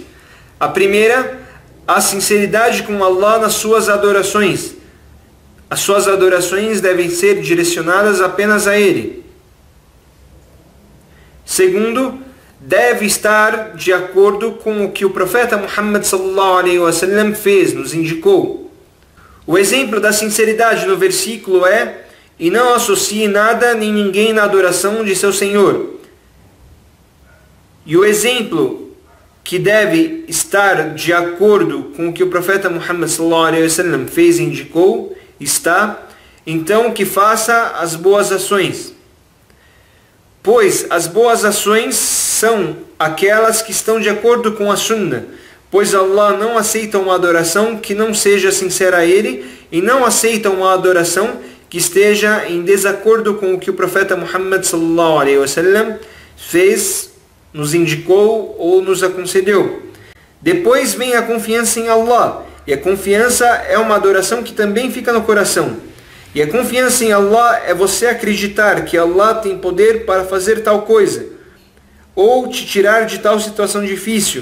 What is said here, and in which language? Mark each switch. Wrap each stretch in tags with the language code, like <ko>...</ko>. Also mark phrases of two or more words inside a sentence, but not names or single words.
<pt>A primeira, a sinceridade com Allah nas suas adorações. As suas adorações devem ser direcionadas apenas a Ele. Segundo, deve estar de acordo com o que o profeta Muhammad</pt> <ar>صلى الله عليه وسلم</ar> <pt>fez, nos indicou. O exemplo da sinceridade no versículo é: e não associe nada nem ninguém na adoração de seu Senhor. E o exemplo que deve estar de acordo com o que o profeta Muhammad</pt> <ar>صلى الله عليه وسلم</ar> <pt>fez e indicou está: então que faça as boas ações. Pois as boas ações são aquelas que estão de acordo com a Sunnah, pois Allah não aceita uma adoração que não seja sincera a Ele e não aceita uma adoração que esteja em desacordo com o que o profeta Muhammad</pt> <ar>صلى الله عليه وسلم</ar> <pt>fez, nos indicou ou nos aconselhou. Depois vem a confiança em Allah, e a confiança é uma adoração que também fica no coração. E a confiança em Allah é você acreditar que Allah tem poder para fazer tal coisa, ou te tirar de tal situação difícil.</pt>